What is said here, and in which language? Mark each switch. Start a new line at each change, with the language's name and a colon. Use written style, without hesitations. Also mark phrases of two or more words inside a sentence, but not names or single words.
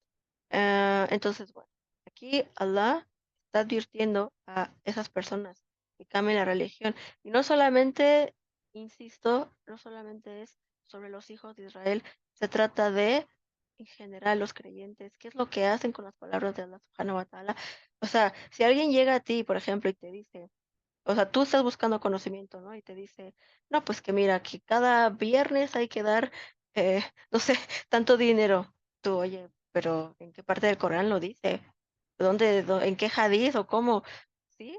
Spanish: Entonces, bueno, aquí Allah está advirtiendo a esas personas que cambien la religión. Y no solamente, insisto, no solamente es sobre los hijos de Israel, se trata de en general los creyentes, qué es lo que hacen con las palabras de
Arabic: الله سبحانه وتعالى.
Spanish: O sea, si alguien llega a ti, por ejemplo, y te dice, o sea, tú estás buscando conocimiento, ¿no? Y te dice, no, pues que mira, que cada viernes hay que dar, no sé, tanto dinero. Tú, oye, pero ¿en qué parte del Corán lo dice? En qué hadiz o cómo? ¿Sí?